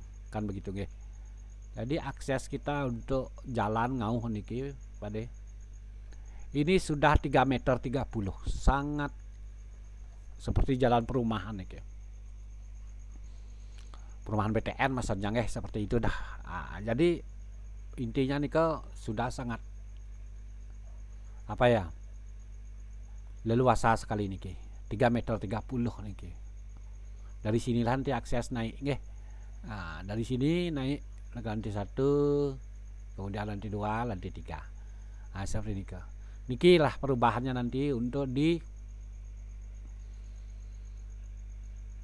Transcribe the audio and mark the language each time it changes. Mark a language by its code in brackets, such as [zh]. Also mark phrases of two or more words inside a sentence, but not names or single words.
[id] Kan begitu Jadi akses kita untuk jalan ngauh niki Pak De, ini sudah 3,30 meter, sangat seperti jalan perumahan niki. Perumahan BTN maksudnya seperti itu dah. Jadi intinya niki sudah sangat leluasa sekali niki. 3,30 meter niki. Dari sinilah nanti akses naik Nah, dari sini naik lantai 1, kemudian lantai 2, lantai 3. Nah, seperti ini niki lah perubahannya nanti untuk di pelinggih.